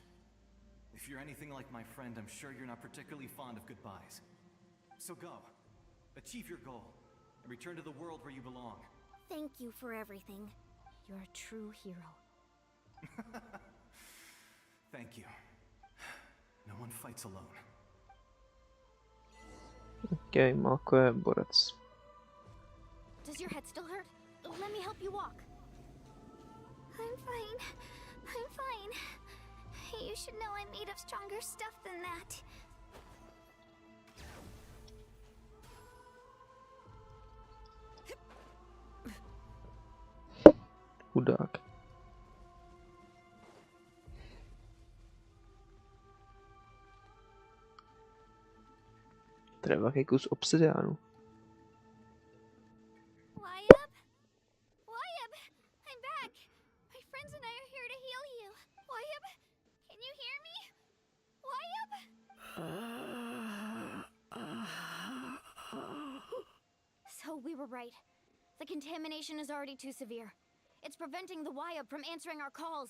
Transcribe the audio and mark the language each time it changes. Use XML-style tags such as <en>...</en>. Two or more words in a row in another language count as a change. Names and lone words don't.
<en>If you're anything like my friend, I'm sure you're not particularly fond of goodbyes. So go. Achieve your goal. And return to the world where you belong. Thank you for everything. You're a true hero. Thank you. No one fights alone.</en> <cs>Okay, Malko je borec.</cs> <en>Does your head still hurt? Let me help you walk. I'm fine. I'm fine. You should know I'm made of stronger stuff than that.</en> <cs>Chudák. To je velký kus obsidiánu.</cs> <en>Wyabb? Wyabb! I'm back! My friends and I are here to heal you. Wyabb? Can you hear me? Wyabb? So we were right. The contamination is already too severe. It's preventing the Wyabb from answering our calls.</en>